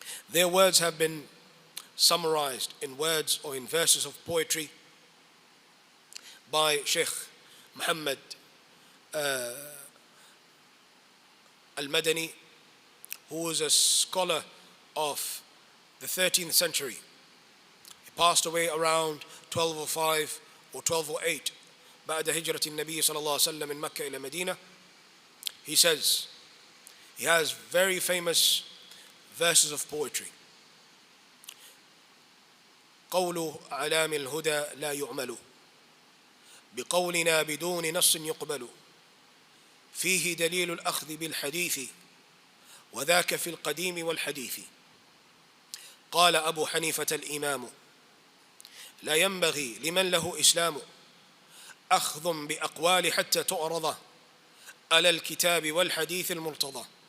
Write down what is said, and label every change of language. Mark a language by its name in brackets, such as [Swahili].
[English] Their words have been summarized in words or in verses of poetry by Sheikh Muhammad al-Madani, who was a scholar of the 13th century. He passed away around 1205 or 1208 [Arabic] بعد هجرة النبي صلى الله عليه وسلم من مكة إلى مدينة. [English] He says, he has very famous verses of poetry. [Arabic] قول أعلام الهدى لا يعمل بقولنا بدون نص يقبل فيه دليل الأخذ بالحديث وذاك في القديم والحديث. قال أبو حنيفة الإمام: لا ينبغي لمن له إسلام أخذ بأقوال حتى تعرض على الكتاب والحديث المرتضى.